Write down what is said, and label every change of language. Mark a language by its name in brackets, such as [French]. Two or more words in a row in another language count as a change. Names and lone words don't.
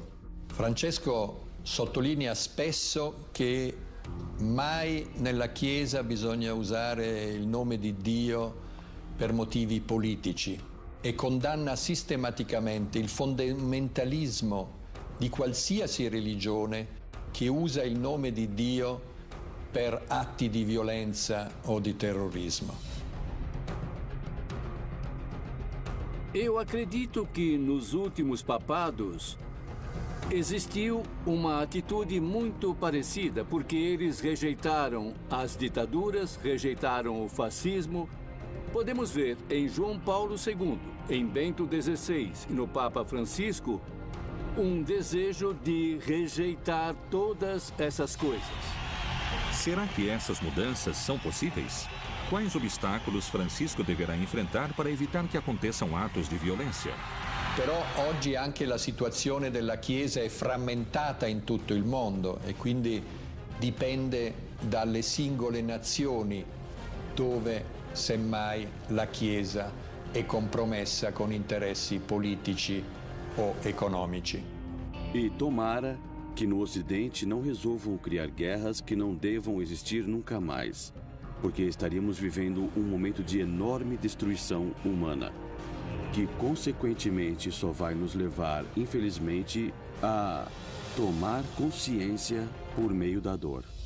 [Italian] Francesco sottolinea spesso che mai nella Chiesa bisogna usare il nome di Dio per motivi politici e condanna sistematicamente il fondamentalismo di qualsiasi religione che usa il nome di Dio per atti di violenza o di terrorismo. [Portuguese] Eu acredito que nos últimos papados existiu uma atitude muito parecida, porque eles rejeitaram as ditaduras, rejeitaram o fascismo. Podemos ver em João Paulo II, em Bento XVI e no Papa Francisco um desejo de rejeitar todas essas coisas. Será que essas mudanças são possíveis? Quais obstáculos Francisco deverá enfrentar para evitar que aconteçam atos de violência? [Italian] Però oggi anche la situazione della Chiesa è frammentata in tutto il mondo e quindi dipende dalle singole nazioni dove semmai la Chiesa è compromessa con interessi politici o economici. [Portuguese] E tomara que no Ocidente não resolvam criar guerras que não devam existir nunca mais, porque estaríamos vivendo um momento de enorme destruição humana, que consequentemente só vai nos levar, infelizmente, a tomar consciência por meio da dor.